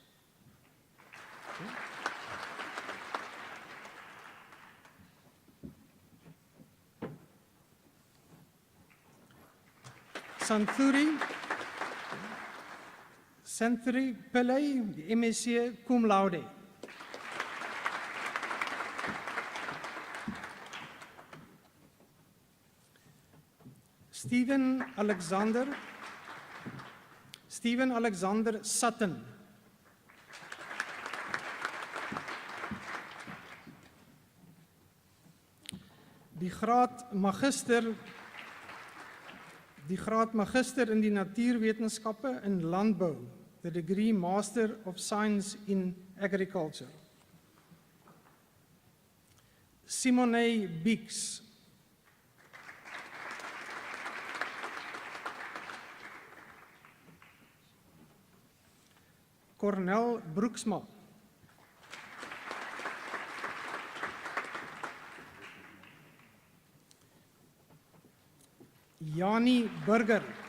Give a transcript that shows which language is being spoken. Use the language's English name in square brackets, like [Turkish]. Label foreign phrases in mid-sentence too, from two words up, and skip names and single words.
[Afrikaans] Santhuri Pillai, die MSc [Latin] cum laude. [Afrikaans] Stephen Alexander Sutton. Die graad Magister in die Natuurwetenskappe in Landbou, [English] the degree Master of Science in Agriculture. [Afrikaans] Simone Beeks. Cornel Broeksma. Jani Burger.